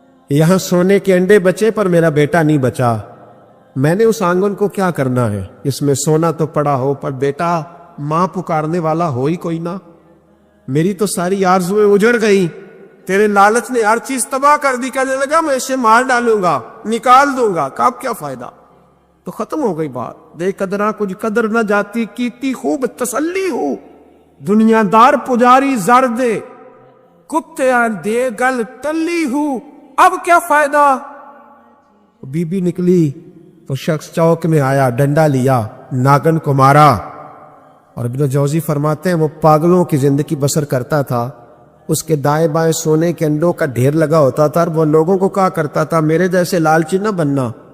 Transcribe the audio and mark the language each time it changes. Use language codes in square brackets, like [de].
[ur] یہاں سونے کے انڈے بچے پر میرا بیٹا نہیں بچا. میں نے اس آنگن کو کیا کرنا ہے؟ اس میں سونا تو پڑا ہو پر بیٹا ماں پکارنے والا ہو ہی کوئی نہ. میری تو ساری آرزویں اجڑ گئی. تیرے لالچ نے ہر چیز تباہ کر دی. کہنے لگا میں اسے مار ڈالوں گا, نکال دوں گا. کب کیا فائدہ؟ تو ختم ہو گئی بات. [pa] دے قدرہ کچھ قدر نہ جاتی, کیتی خوب تسلی ہو. دنیا دار پجاری زر دے, کتے دے گل تلی ہو. [ur] اب کیا فائدہ؟ بی بی نکلی تو شخص چوک میں آیا, ڈنڈا لیا, ناگن کو مارا. اور ابن جوزی فرماتے ہیں وہ پاگلوں کی زندگی بسر کرتا تھا. اس کے دائیں بائیں سونے کے انڈوں کا ڈھیر لگا ہوتا تھا, اور وہ لوگوں کو کہا کرتا تھا میرے جیسے لالچی نہ بننا.